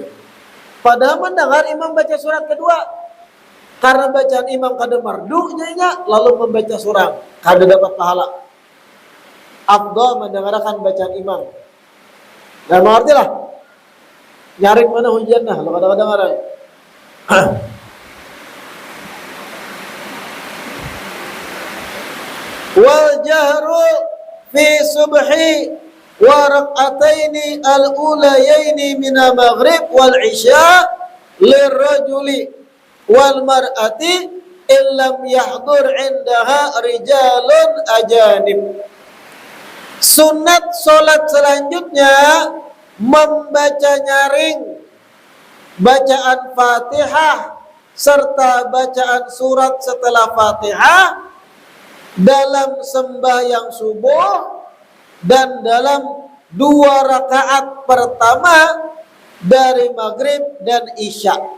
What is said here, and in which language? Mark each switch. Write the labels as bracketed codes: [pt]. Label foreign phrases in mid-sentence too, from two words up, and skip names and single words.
[bjn] Padahal mendengar imam baca surat kedua. Karena bacaan imam kada mardu nya, lalu membaca surang, kada dapat pahala. Afdal mendengarkan bacaan imam. Dan mengerti lah. Nyaring mana hujan nah, lo kada dengaran. [ar] والجهر في الصبح وركعتين الأوليين من المغرب والعشاء للرجل والمرأة إن لم يحضر عندها رجال أجانب. [bjn] Sunat solat selanjutnya membaca nyaring bacaan Fatihah serta bacaan surat setelah Fatihah dalam sembahyang subuh dan dalam 2 rakaat pertama dari maghrib dan isya.